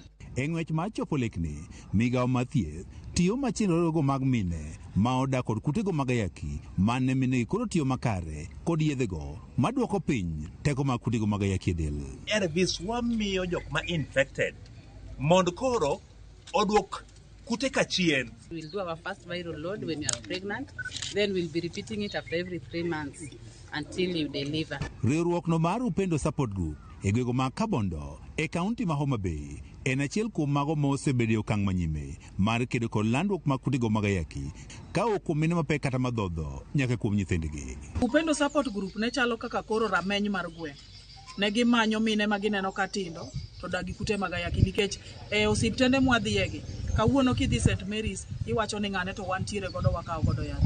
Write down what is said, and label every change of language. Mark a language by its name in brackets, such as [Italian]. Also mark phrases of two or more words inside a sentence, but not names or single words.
[Luo (Kenya and Tanzania)] E ng'wech mar chopo lekni, migao mar thieth tiyo machenrogo mag mine ma odak kod kutego mag ayaki mane minegi koro tiyo makare kod yedhego maduoko piny teko mag kutego mag ayaki e del. ARVs wamiyo jok ma infected mondo koro oduok kute kachien. [English] We'll do our first viral load when you are pregnant, then we'll be repeating it after every 3 months until you deliver. [Luo (Kenya and Tanzania)] Riwruokno mar Upendo Support Group e gwego mag Kabondo e kaunti ma Homa Bay en achiel kuom mago ma osebedo e okang' manyime mar kedo kod landruok mag kutego mag ayaki ka ok kuom mine mapek kata madhodho nyaka kuom nyithindgi. Upendo Support Group ne chalo kaka koro rameny mar gweng'. Ne gimanyo mine ma gineno ka tindo to dagi kute mag ayaki nikech e osiptende mwadhiyegi kawuono kidhi St Mary's iwacho ni ng'ane to wantiere godo wakawo godo yath.